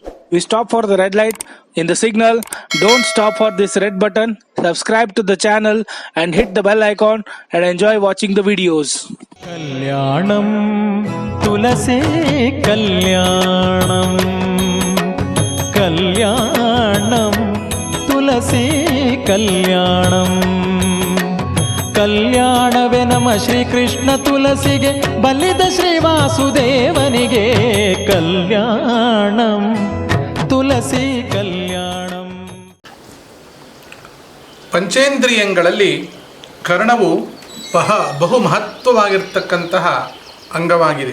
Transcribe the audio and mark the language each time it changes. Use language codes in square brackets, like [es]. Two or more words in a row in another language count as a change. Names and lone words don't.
[en] We stop for the red light in the signal. Don't stop for this red button. Subscribe to the channel and hit the bell icon and enjoy watching the videos. [sa] कल्याणं तुलसे कल्याणं कल्याणं तुलसे कल्याणं [kn] ಕಲ್ಯಾಣವೇ ನಮ್ಮ ಶ್ರೀಕೃಷ್ಣ ತುಳಸಿಗೆ ಬಲಿದ ಶ್ರೀವಾಸುದೇವನಿಗೆ ಕಲ್ಯಾಣಂ ತುಳಸಿ ಕಲ್ಯಾಣಂ. ಪಂಚೇಂದ್ರಿಯಗಳಲ್ಲಿ ಕರ್ಣವು ಬಹು ಮಹತ್ವವಾಗಿರ್ತಕ್ಕಂತಹ ಅಂಗವಾಗಿದೆ.